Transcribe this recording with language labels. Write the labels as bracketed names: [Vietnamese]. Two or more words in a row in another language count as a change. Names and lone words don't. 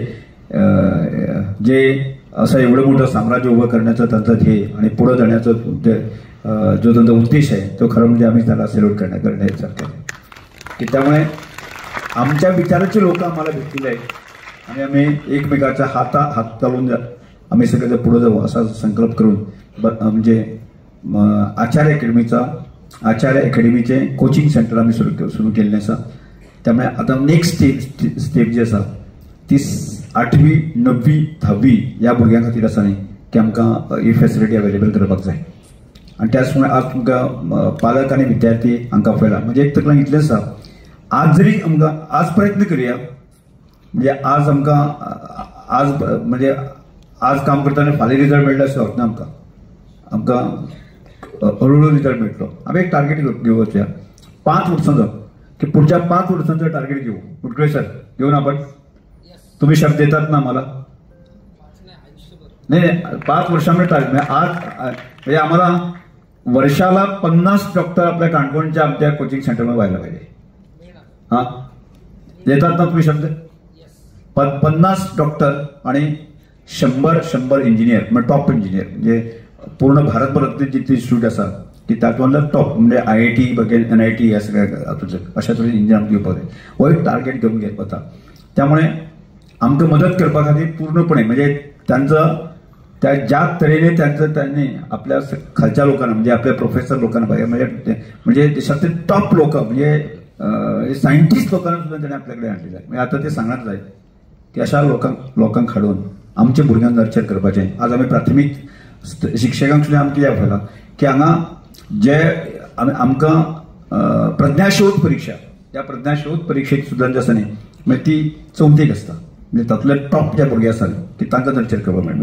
[Marathi] जे असं एवढं मोठं साम्राज्य उभं करण्याचं त्यांचं ध्येय आणि पुढे जाण्याचं जो त्यांचा उद्देश आहे तो खरं म्हणजे आम्ही त्याला सेल्यूट करण्यासारखं आहे की त्यामुळे आमच्या विचाराचे लोक आम्हाला भेटलेले आहेत आणि आम्ही एकमेकाचा हात चालवून आम्ही सगळे पुढे जाऊ असा संकल्प करून म्हणजे आचार्य अकॅडमीचे [English] coaching center [Marathi] आम्ही सुरू केलेले आसा. [Konkani] त्यामुळे आता [English] next step [Konkani] जी आसा ती 8वी 9वी 10वी या भुरग्यां खातीर आसा न्ही की आमकां ही [English] facility available [Konkani] करपाक जाय आणि त्याच प्रमाणे आज तुमकां पालक आणि विद्यार्थी हांकां पळयला म्हणजे एक तकलेन इतलें आसा आज जरी आमकां आज प्रयत्न करुया म्हणजे आज आमकां म्हणजे आज काम करतना फाल्यां रिजल्ट मेळटा अशें जावचें ना आमकां हळूहळू रिजल्ट मेळटलो. आमी एक टार्गेट घेवया 5 वर्सांचो की पुढच्या 5 वर्सांचो टार्गेट घेऊ. [Marathi] मुटकुळे सर घेऊ ना आपण, तुम्ही शब्द देतात ना आम्हाला? नाही 5 वर्षामध्ये टार्गेट आज म्हणजे आम्हाला वर्षाला 50 डॉक्टर आपल्या काणकोणच्या आमच्या [English] coaching centerमध्ये [Marathi] व्हायला पाहिजे. हा देतात ना तुम्ही शब्द? [Konkani] 50 डॉक्टर आणि 100 इंजिनियर म्हणजे [English] top engineer [Konkani] म्हणजे पूर्ण भारतभरातले जितले इन्स्टिट्यूट आसा की तातूंतलो टॉप म्हणजे IIT बघेल NIT ह्या सगळ्या हातूंत अशा तरेन इंजिनियर आमकां घेवपाक जाय. हो एक टार्गेट घेवन घेत वता. [Marathi] त्यामुळे आमकां मदत करपा खातीर पूर्णपणे म्हणजे त्यांचं त्या ज्या तरेने त्यांनी आपल्या खालच्या लोकांना म्हणजे आपल्या प्रोफेसर लोकांना म्हणजे देशातले टॉप लोक म्हणजे सायंटिस्ट लोकांना सुद्धा त्यांनी आपल्याकडे आणलेलं आहे. [Konkani] म्हणजे आता ते सांगत जाय की अशा लोकांक हाडून आमच्या भुरग्यांक नर्चर करपाचें. आज आमी प्राथमीक शिक्षकांक सुद्दां आमकां कित्याक पळयलां की हांगा जे आमकां प्रज्ञाशोध परीक्षा त्या प्रज्ञाशोध परीक्षेक सुद्दां जे आसा न्ही म्हणजे ती 4थीक आसता म्हणजे तातूंतले टॉप जे भुरगे आसा की तांकां नर्चर करपाक मेळटा.